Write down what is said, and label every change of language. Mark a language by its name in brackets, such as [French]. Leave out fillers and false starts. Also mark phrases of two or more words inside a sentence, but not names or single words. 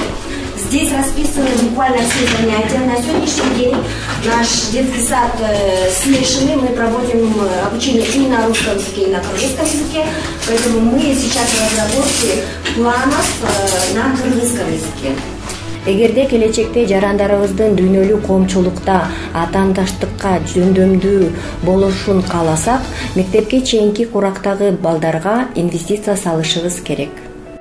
[Russian] Здесь расписаны буквально все занятия. На сегодняшний день наш детский сад смешанный, мы проводим обучение и на русском языке, и на кыргызском языке, поэтому мы сейчас в разработке планов на кыргызском языке. [Kyrgyz] Эгерде келечекте жарандарыбыздын дүйнөлүк коомчулукта атаандаштыкка жөндөмдүү болушун кааласак, мектепке чейинки курактагы балдарга инвестиция салышыбыз керек.